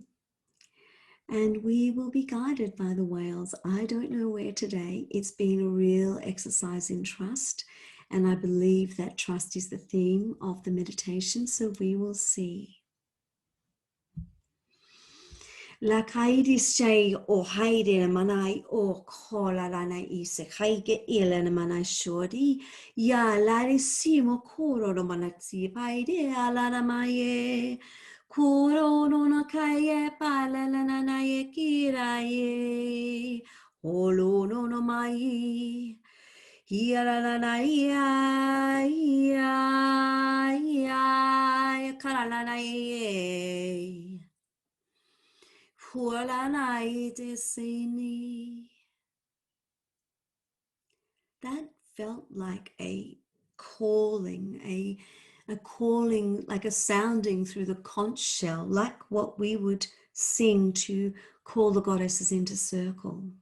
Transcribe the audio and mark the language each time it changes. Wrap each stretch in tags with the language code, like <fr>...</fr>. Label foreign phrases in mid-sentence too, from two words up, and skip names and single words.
<en>And we will be guided by the whales. I don't know where today. It's been a real exercise in trust. And I believe that trust is the theme of the meditation. So we will see. La kaidi say o haide manai o kola lana ise haige ilana manai shori ya lari simo koro no manatsi paide alana maye koro no nakaye palana na ye kiraye holo no mai hiala na ya kala na ye. That felt like a calling, a calling, like a sounding through the conch shell, like what we would sing to call the goddesses into circle.</en>